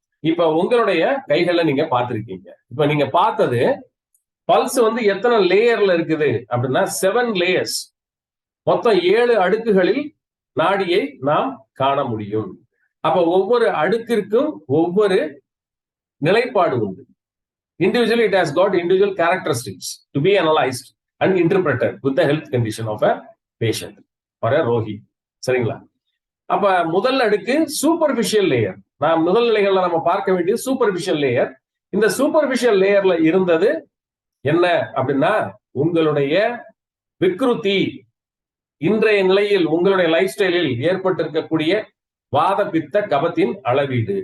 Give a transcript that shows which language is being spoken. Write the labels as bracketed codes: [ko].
[ta] இப்ப உங்களுடைய கைகளை நீங்க பார்த்திருக்கீங்க. இப்ப நீங்க பார்த்தது பல்ஸ் வந்து எத்தனை லேயர்ல இருக்குது அப்படின்னா 7 லேயர்ஸ், மொத்தம் 7 அடுக்குகளில் நாடியை நாம் காண முடியும். அப்ப ஒவ்வொரு அடுக்கிற்கும் ஒவ்வொரு நிலைப்பாடு உண்டு. [en] Individually it has got individual characteristics to be analyzed and interpreted with the health condition of a patient or a rogi. [ta] சரிங்களா? அப்ப முதல் அடுக்கு சூப்பர்ஃபிஷியல் லேயர். நாம் முதல் நிலைகள்ல நம்ம பார்க்க வேண்டியது சூப்பர்ஃபிஷியல் லேயர். இந்த சூப்பர்ஃபிஷியல் லேயர்ல இருந்தது என்ன அப்படின்னா உங்களுடைய விக்ருதி, இன்றைய நிலையில் உங்களுடைய லைஃப் ஸ்டைலில் ஏற்பட்டிருக்கக்கூடிய வாத பித்த கபத்தின் அளவீடு.